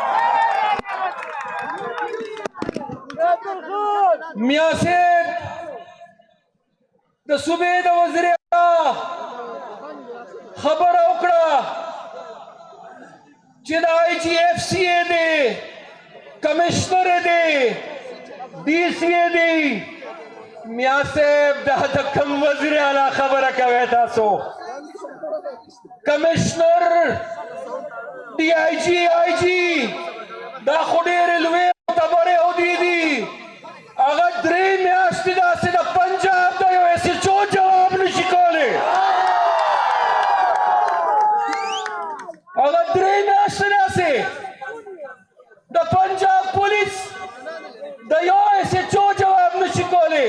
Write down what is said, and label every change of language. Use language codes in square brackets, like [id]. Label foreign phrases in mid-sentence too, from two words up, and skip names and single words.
[ps] میاں صاحب د صوبې د وزیر اعلی خبره وکړه چې د آی جی ایف سی ای دی، کمشنر دی، ڈی سی ای دی. میاں صاحب دا د کوم وزیر اعلی خبره کوي تاسو؟ کمشنر، ڈی آئی جی، آئی جی دا خو ډېرې لویې معتبرې عہدې دي. هغه 3 میاشتې داسې د پنجاب د یو ایس ایچ او جواب نشي کولی. هغه 3 میاشتې داسې د پنجاب پولیس د یو ایس ایچ او جواب نشي کولی.